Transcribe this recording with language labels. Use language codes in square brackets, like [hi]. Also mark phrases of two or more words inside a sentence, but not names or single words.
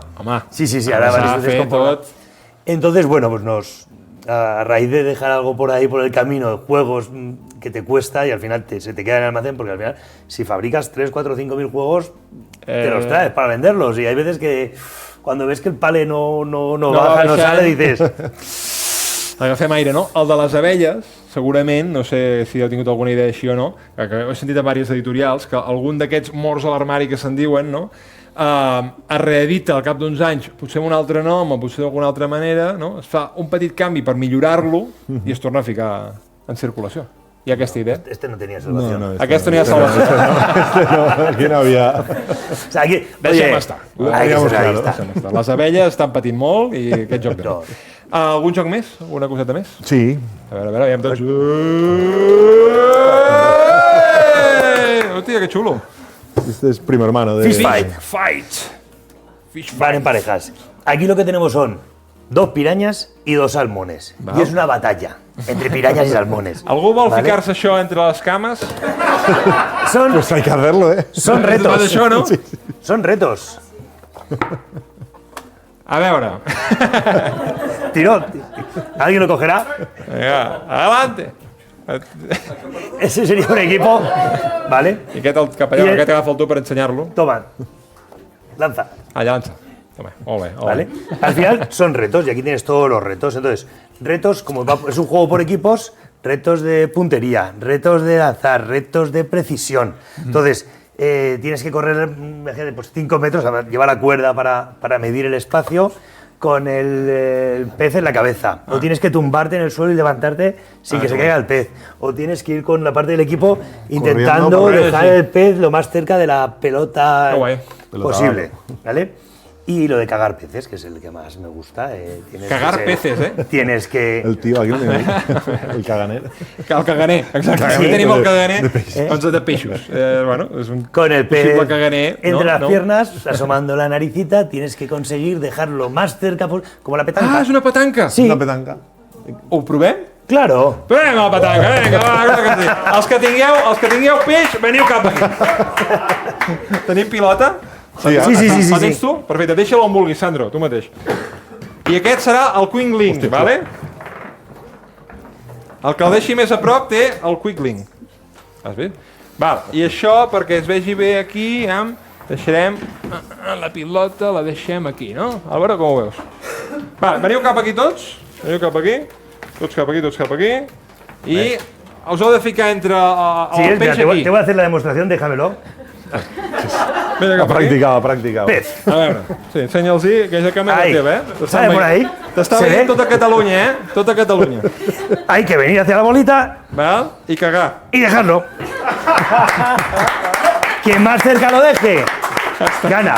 [es] Sí, ahora van instrucciones con portada. Entonces, bueno, pues a raíz de dejar algo por ahí por el camino, juegos que te cuesta y al final se te queda en el almacén, porque al final si fabricas 3, 4, 5 mil juegos, te los traes para venderlos y hay veces que cuando ves que el pale no baja, no sale, dices... [ca] Agafem aire, no? El de les abelles, segurament, no sé si heu tingut alguna idea així o no, que he sentit a diverses editorials, que algun d'aquests morts a l'armari que se'n diuen, no? Es reedita al cap d'uns anys, potser amb un altre nom o potser d'alguna altra manera, no? Es fa un petit canvi per millorar-lo i es torna a ficar en circulació. Hi ha aquesta idea? [es] Este no tenía salvación. No, [ca] Aquesta no hi ha salvació. [es] Aquí no había... O sea, aquí, [ca] Deixem estar. [es] ahí está. [ca] Les abelles estan patint molt i aquest joc no. Algun joc més? Alguna coseta més? Sí. A veure, veiem tots. Hòstia, que xulo. [es] Este es primo hermano de... Fish Fight. Van en parejas. Aquí lo que tenemos son 2 pirañas y 2 salmones. Y es una batalla entre pirañas y salmones. [ca] Algú vol ficar-se això entre les cames? [es] Pues hay que hacerlo, ¿eh? Son retos. [ca] Tot això, no? [es] Son retos. [ca] A veure. [es] Tiró. ¿Alguien lo cogerá? Vinga, adelante. Ese sería un equipo. ¿Vale? [ca] I aquest cap allà, aquest agafa el tu per ensenyar-lo. [es] Toma. Lanza. Allà lanza. Toma, [ca] molt bé. [es] ¿Vale? Al final son retos y aquí tienes todos los retos. Entonces, retos, como es un juego por equipos, retos de puntería, retos de lanzar, retos de precisión. Entonces, tienes que correr, imagínate, pues 5 metros, llevar la cuerda para medir el espacio con el pez en la cabeza. O tienes que tumbarte en el suelo y levantarte sin que se caiga el pez. O tienes que ir con la parte del equipo intentando dejar el pez lo más cerca de la pelota posible. ¿Vale? Y lo de cagar peces, que es el que más me gusta. Cagar peces, ¿eh? Tienes que... El tío aquí, el caganer. [ca] El caganer, exacte. Aquí tenim el caganer de peixos. Bueno, és un [es] con el pez [ca] possible caganer. [es] entre las piernas, asomando la naricita, tienes que conseguir dejarlo más cerca, como la petanca. [ca] Ah, és una petanca? Sí. Una petanca. Ho provem? [es] Claro. [ca] Provem la petanca, vinga, va, que sí. Els que tingueu peix, veniu cap aquí. Tenim pilota? Sí. La tens tu? Perfecte, deixa-lo on vulguis, Sandro, tu mateix. I aquest serà el Quick Link, vale? El que el deixi més a prop té el Quick Link. Has vist? Val, i això, perquè es vegi bé aquí, deixarem la pilota, la deixem aquí, no? Álvaro, com ho veus? Vale, veniu cap aquí tots. Veniu cap aquí. Tots cap aquí, tots cap aquí. I us heu de ficar entre el peix aquí. [es] Te voy a hacer la demostración, déjamelo. Ha practicado. Pez. [ca] A veure, sí, ensenya'ls-hi, que és la càmera teva, eh? [es] ¿Sale por ahí? [ca] T'està veient tota Catalunya, eh? Tota Catalunya. [es] Hay que venir hacia la bolita. [ca] Val? I cagar. [es] Y dejarlo. Quien más cerca lo deje, gana.